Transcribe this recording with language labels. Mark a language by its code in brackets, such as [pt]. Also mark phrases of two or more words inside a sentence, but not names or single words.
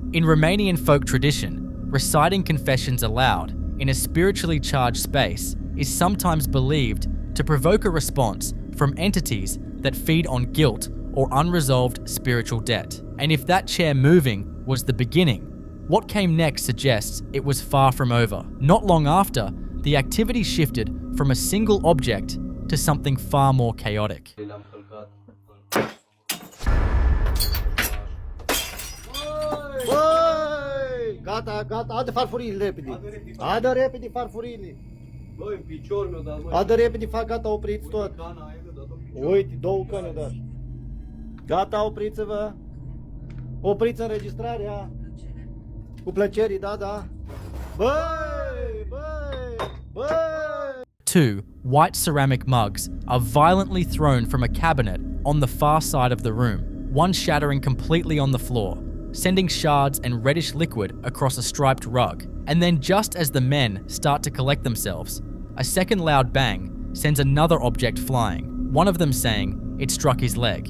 [en] In Romanian folk tradition, reciting confessions aloud in a spiritually charged space is sometimes believed to provoke a response from entities that feed on guilt or unresolved spiritual debt. And if that chair moving was the beginning, what came next suggests it was far from over. Not long after, the activity shifted from a single object to something far more chaotic. [ro] Gata, gata, adă farfurile repede. Adă repede farfurile. Adă repede, fac, gata, opriți tot. Uite, două căni, da. Gata, opriți-vă. Opriți înregistrarea. Cu plăcere, da, da. Băi, băi, băi. [en] 2 white ceramic mugs are violently thrown from a cabinet on the far side of the room, one shattering completely on the floor, sending shards and reddish liquid across a striped rug. And then just as the men start to collect themselves, a second loud bang sends another object flying, one of them saying it struck his leg.